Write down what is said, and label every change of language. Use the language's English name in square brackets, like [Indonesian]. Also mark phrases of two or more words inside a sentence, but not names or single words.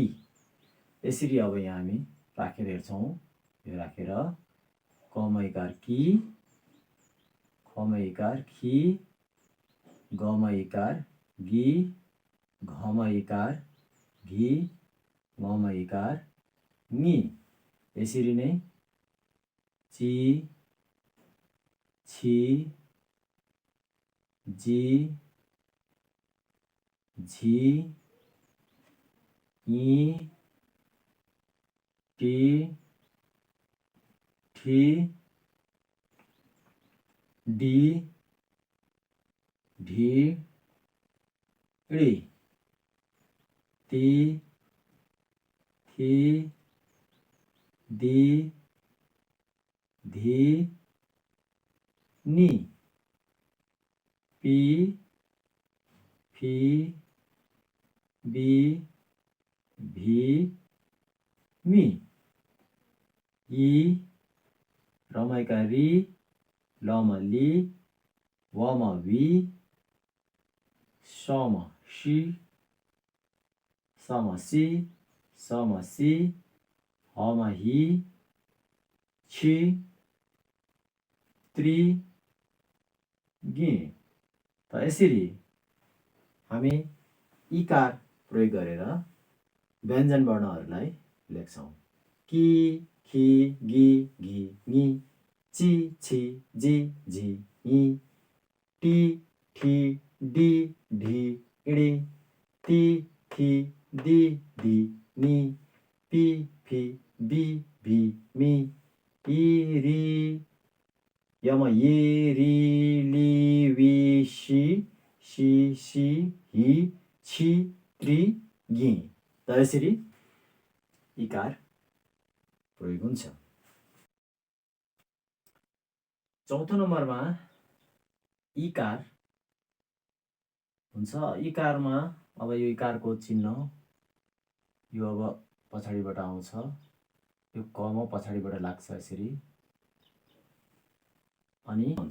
[Nepali] यसरी अब यहाँ हामी राखेर हेर्छौँ। यो राखेर कमा इकार कि, खमा इकार खि, गमा इकार गी, घमा इकार घि, ngमा इकार ङि। यसरी नै ची, छि, जी, झी, इ, टी, ठी, डी, ढी, डी, ती, थी, दी, धी, नी, पी, फी, बी, भी, मी, ई, रमाइका री, लमा ली, वमा वी, समा सी समा सी समा सी हमा हि छि त्रि गी। त यसरी हामी इकार प्रयोग गरेर व्यञ्जन वर्णहरूलाई लेख्छौँ। कि खि गी घि ङि ची छि जी झि ङि टी ठि डी ढि णी ती थि दी धी नि पी फि बी भी मी ई री यम ये री ली वी सी सी सी हि छि त्रि गी। त यसरी इकार प्रयोग हुन्छ। चौथो नम्बरमा इकार हुन्छ। इकारमा अब यो इकारको चिन्ह यो अब पछाडिबाट आउँछ, यो कमा पछाडिबाट लाग्छ यसरी अनि हुन्छ।